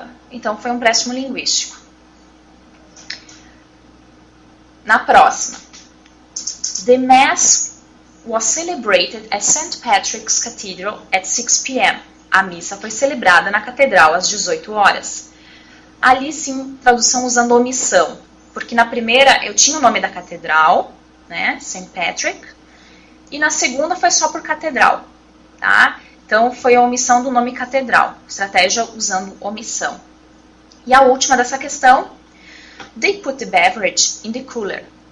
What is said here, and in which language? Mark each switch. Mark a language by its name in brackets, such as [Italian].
[Portuguese] Então, foi um empréstimo linguístico. Na próxima. [English] The Mass was celebrated at St. Patrick's Cathedral at 6 p.m. [Portuguese] A missa foi celebrada na catedral às 18 horas. Ali, sim, tradução usando omissão. Porque na primeira eu tinha o nome da catedral, né? St. Patrick. E na segunda foi só por catedral, tá? Então, foi a omissão do nome catedral. Estratégia usando omissão. E a última dessa questão. [English] They put the beverage in the cooler.